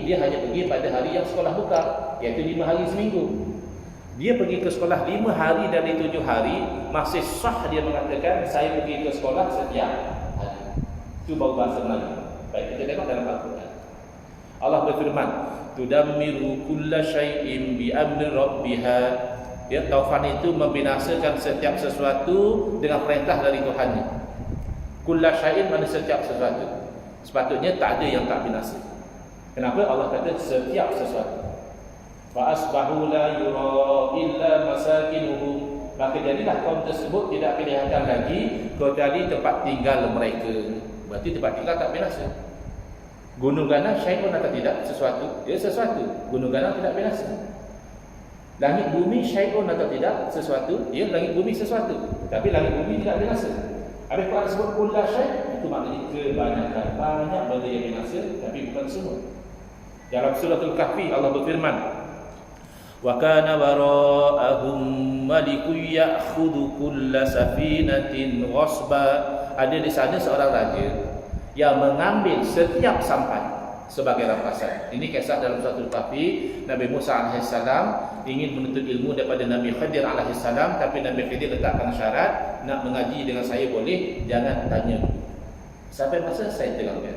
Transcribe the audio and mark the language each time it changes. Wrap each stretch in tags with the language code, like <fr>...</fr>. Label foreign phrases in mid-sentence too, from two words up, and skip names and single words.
<ms>Dia hanya pergi pada hari yang sekolah buka, iaitu 5 hari seminggu. Dia pergi ke sekolah 5 hari dari 7 hari, masih sah dia mengatakan saya pergi ke sekolah setiap hari. Itu baru bahasa Melayu. Baik, kita tengok dalam Al-Quran. Allah berfirman,</ms> <ar>تدمر كل شيء بأمر ربها.</ar> <ms>Ya, taufan itu membinasakan setiap sesuatu dengan perintah dari Tuhannya.</ms> <ar>كل شيء</ar> <ms>mana setiap sesuatu. Sepatutnya tak ada yang tak binasa. Kenapa Allah kata setiap sesuatu?</ms> <ar>فأصبحوا لا يرى إلا مساكنهم.</ar> <ms>Maka jadilah kaum tersebut tidak kelihatan lagi kecuali tempat tinggal mereka. Berarti tempat tinggal tak binasa. Gunung ganang syai'un atau tidak? Sesuatu. Ya, sesuatu. Gunung ganang tidak binasa. Langit bumi syai'un atau tidak? Sesuatu. Ya, langit bumi sesuatu. Tapi langit bumi tidak binasa. Habis Quran sebut</ms> <ar>كل شيء',</ar> <ms>itu maknanya kebanyakan. Banyak benda yang binasa, tapi bukan semua. Dalam suratul Kahfi Allah berfirman,</ms> <ar>وكان وراءهم ملك يأخذ كل سفينة غصبا.</ar> <ms>Ada di sana seorang raja yang mengambil setiap sampan sebagai rampasan. Ini kisah dalam suratul Kahfi. Nabi Musa AS ingin menuntut ilmu daripada Nabi Khidir AS, tapi Nabi Khidir letakkan syarat, nak mengaji dengan saya boleh, jangan tanya sampai masa saya terangkan.</ms>